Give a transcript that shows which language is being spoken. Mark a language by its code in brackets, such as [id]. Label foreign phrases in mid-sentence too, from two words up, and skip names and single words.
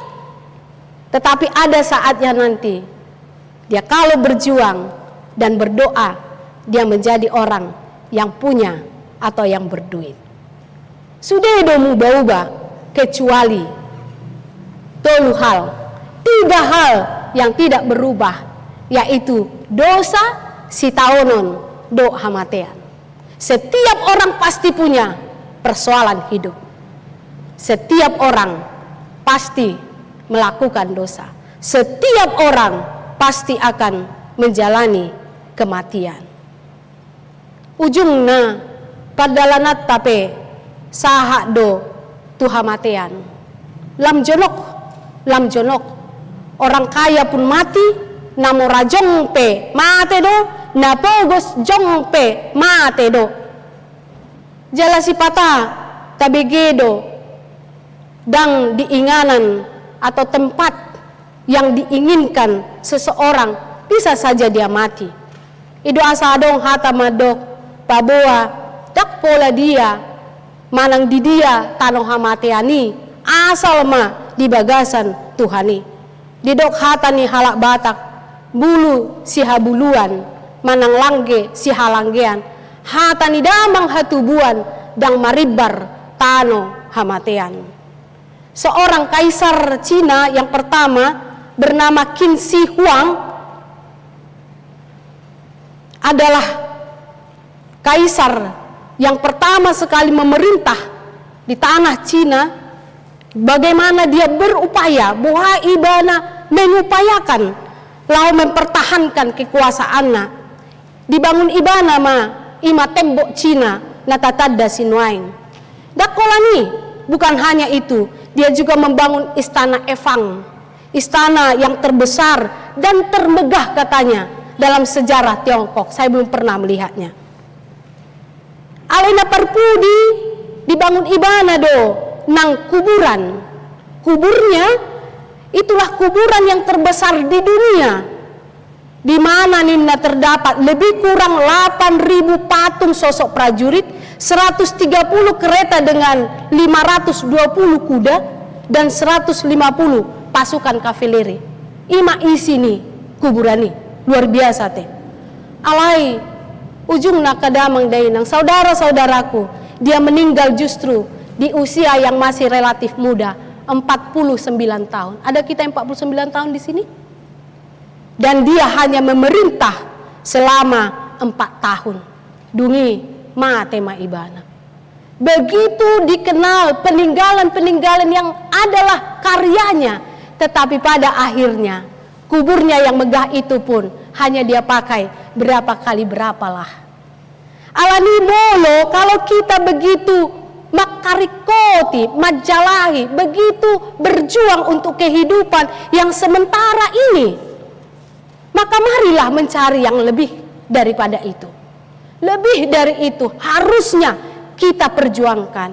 [id] Tetapi ada saatnya nanti dia kalau berjuang dan berdoa, dia menjadi orang yang punya atau yang berduit. Sudah domu berubah kecuali tolu hal, 3 hal yang tidak berubah, yaitu dosa, [bbc] sitaonon, do hamatean. [id] Setiap orang pasti punya persoalan hidup. Setiap orang pasti melakukan dosa. Setiap orang pasti akan menjalani kematian. [bbc] Ujungna padalanat tape sahak do tuhamatean. Lam jonok. [id] Orang kaya pun mati, [bbc] namo rajong pe mate do, napogos jong pe mate do. Jala si pata tabegedo dang diinganan [id] atau tempat yang diinginkan seseorang, bisa saja dia mati. [bbc] Ido asadong hata madok paboa dak pola dia manang di dia tanong hamateani asal ma di bagasan Tuhani. Didok hata ni halak batak bulu si habuluan manang langge si halanggean hata ni damang hatubuan dang maribar tano hamatean. [id] Seorang kaisar Cina yang pertama bernama Qin Shi Huang adalah kaisar yang pertama sekali memerintah di tanah Cina. Bagaimana dia berupaya, [bbc] boha ibana [id] mengupayakan lalu mempertahankan kekuasaannya. [bbc] Dibangun ibana ma ima tembok Cina natatadda sinuain. [id] Dakolani bukan hanya itu, dia juga membangun istana Evang, istana yang terbesar dan termegah katanya dalam sejarah Tiongkok. Saya belum pernah melihatnya. [bbc] Alena perpudi dibangun ibana do nang kuburan. [id] Kuburnya itulah kuburan yang terbesar di dunia, di mana Nina terdapat lebih kurang 8.000 patung sosok prajurit, 130 kereta dengan 520 kuda dan 150 pasukan kavaleri. Ima isi nih kuburan nih luar biasa teh. [bbc] Alai ujung nakadamang dainang [id] saudara-saudaraku, dia meninggal justru di usia yang masih relatif muda, 49 tahun. Ada kita yang 49 tahun di sini? Dan dia hanya memerintah selama 4 tahun. [bbc] Dungi ma tema ibana. [id] Begitu dikenal peninggalan-peninggalan yang adalah karyanya, tetapi pada akhirnya kuburnya yang megah itu pun hanya dia pakai berapa kali berapalah. [bbc] Alani molo [id] kalau kita begitu makarikoti, majalahi, begitu berjuang untuk kehidupan yang sementara ini, maka marilah mencari yang lebih daripada itu. Lebih dari itu harusnya kita perjuangkan.